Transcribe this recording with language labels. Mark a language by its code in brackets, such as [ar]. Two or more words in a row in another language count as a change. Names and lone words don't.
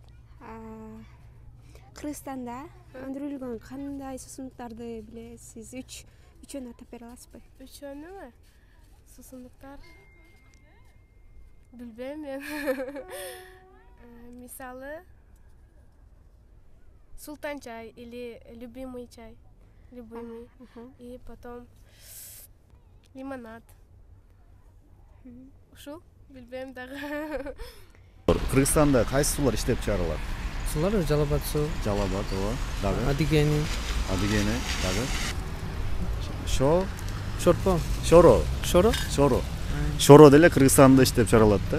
[ky] Кыргызстанда өндүрүлгөн кандай суусундуктарды билесиз? Үчөөнү атап бере аласызбы? Үчөөнүмү? Суусундуктар. Билбейм мен. [ru] Мисалы Султан чай или любимый чай. Любимый. И потом лимонад. [ky] Ушул билбейм дагы. Кыргызстанда кайсы суулар иштеп чыгарылат? Сулар Жалал-Абад суу. Жалал-Абад, ооба. Дагы. Адигени. Адигени, дагы. Шорпо. Шоро. Шоро деле Кыргызстанда иштеп чыгарылат да.